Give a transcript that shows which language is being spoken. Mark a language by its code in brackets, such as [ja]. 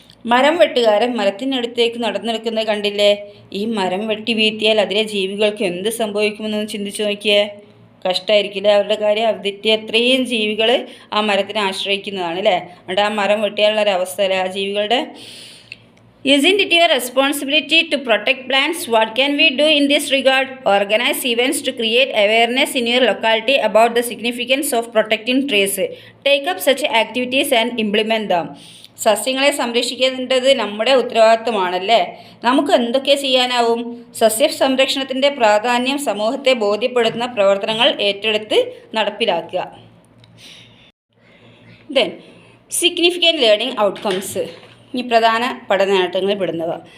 [ml] മരം വെട്ടുകാരൻ മരത്തിനടുത്തേക്ക് നടന്നെടുക്കുന്നത് കണ്ടില്ലേ. ഈ മരം വെട്ടി വീഴ്ത്തിയാൽ അതിലെ ജീവികൾക്ക് എന്ത് സംഭവിക്കുമെന്നൊന്ന് ചിന്തിച്ച് നോക്കിയേ. കഷ്ടമായിരിക്കില്ല അവരുടെ കാര്യം. അതിൻ്റെ എത്രയും ജീവികൾ ആ മരത്തിനെ ആശ്രയിക്കുന്നതാണ് അല്ലേ. എന്നിട്ട് ആ മരം വെട്ടിയാലുള്ളൊരവസ്ഥ അല്ലേ ആ ജീവികളുടെ. [en] Isn't it your responsibility to protect plants? What can we do in this regard? Organize events to create awareness in your locality about the significance of protecting trees. Take up such activities and implement them. [ml] സസ്യങ്ങളെ സംരക്ഷിക്കേണ്ടത് നമ്മുടെ ഉത്തരവാദിത്വമാണല്ലേ. നമുക്ക് എന്തൊക്കെ ചെയ്യാനാവും? സസ്യ സംരക്ഷണത്തിൻ്റെ പ്രാധാന്യം സമൂഹത്തെ ബോധ്യപ്പെടുത്തുന്ന പ്രവർത്തനങ്ങൾ ഏറ്റെടുത്ത് നടപ്പിലാക്കുക. [en] Then significant learning outcomes. [ml] ഈ പ്രധാന പഠന നേട്ടങ്ങളിൽ പെടുന്നവ.